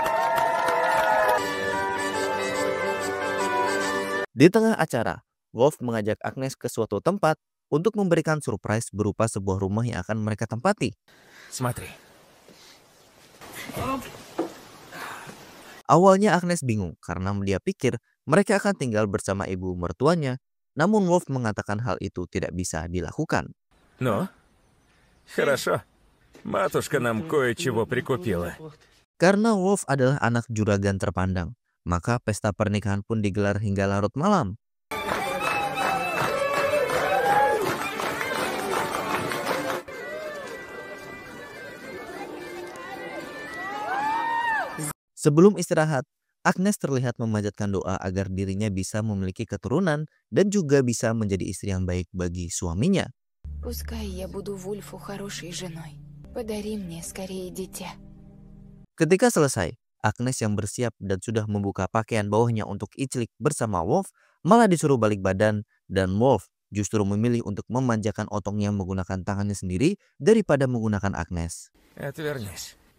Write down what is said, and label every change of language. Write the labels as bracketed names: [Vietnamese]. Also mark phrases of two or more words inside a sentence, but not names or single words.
[Indonesian] Di tengah acara, Wolf mengajak Agnes ke suatu tempat untuk memberikan surprise berupa sebuah rumah yang akan mereka tempati. [Russian] Смотри. [Indonesian] Awalnya Agnes bingung karena dia pikir mereka akan tinggal bersama ibu mertuanya. Namun Wolf mengatakan hal itu tidak bisa dilakukan. [Russian] Ну, хорошо. Матушка нам кое-чего прикупила. [Indonesian] Karena Wolf adalah anak juragan terpandang, maka pesta pernikahan pun digelar hingga larut malam. Sebelum istirahat, Agnes terlihat memanjatkan doa agar dirinya bisa memiliki keturunan dan juga bisa menjadi istri yang baik bagi suaminya. [Russian] Пускай я буду Вульфу хорошей женой. Подари мне скорее дитя. [Indonesian] Ketika selesai, Agnes yang bersiap dan sudah membuka pakaian bawahnya untuk iclik bersama Wolf malah disuruh balik badan dan Wolf justru memilih untuk memanjakan otongnya menggunakan tangannya sendiri daripada menggunakan Agnes. [Russian] Отвернись.